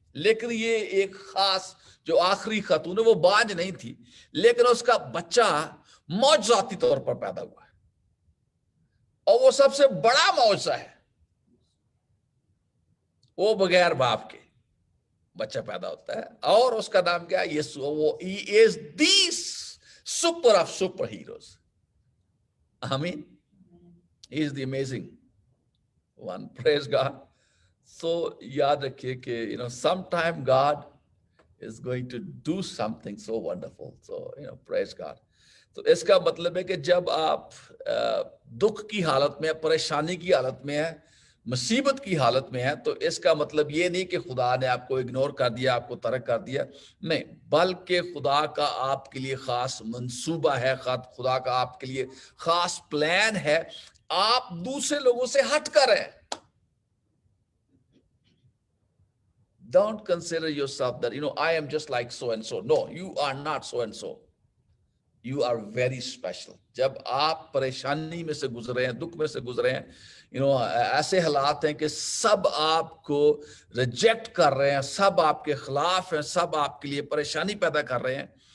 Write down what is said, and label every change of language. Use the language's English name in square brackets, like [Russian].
[Urdu] لیکن یہ ایک خاص جو آخری خاتون ہے وہ بانجھ نہیں تھی, لیکن اس کا بچہ معجزاتی طور پر پیدا ہوا ہے, اور وہ سب سے بڑا معجزہ ہے. وہ بغیر باپ کے بچہ پیدا ہوتا ہے, اور اس کا نام کیا؟ یسوع. [English] وہ he is the super of super heroes. آمین. He is the amazing one. Praise God. So [Urdu] یاد رکھیے کہ [English] sometime God is going to do something so wonderful. So praise God. [Urdu] تو اس کا مطلب ہے کہ جب آپ دکھ کی حالت میں, پریشانی کی حالت میں ہیں, مصیبت کی حالت میں ہے, تو اس کا مطلب یہ نہیں کہ خدا نے آپ کو اگنور کر دیا, آپ کو ترک کر دیا, نہیں, بلکہ خدا کا آپ کے لیے خاص منصوبہ ہے, خدا کا آپ کے لیے خاص پلان ہے. آپ دوسرے لوگوں سے ہٹ کر ہیں. [English] Don't consider yourself that, I am just like so and so. No, you are not so and so. You are very special. [Urdu] جب آپ پریشانی میں سے گزرے ہیں, دکھ میں سے گزرے ہیں, ایسے حالات ہیں کہ سب آپ کو ریجیکٹ کر رہے ہیں, سب آپ کے خلاف ہیں, سب آپ کے لیے پریشانی پیدا کر رہے ہیں.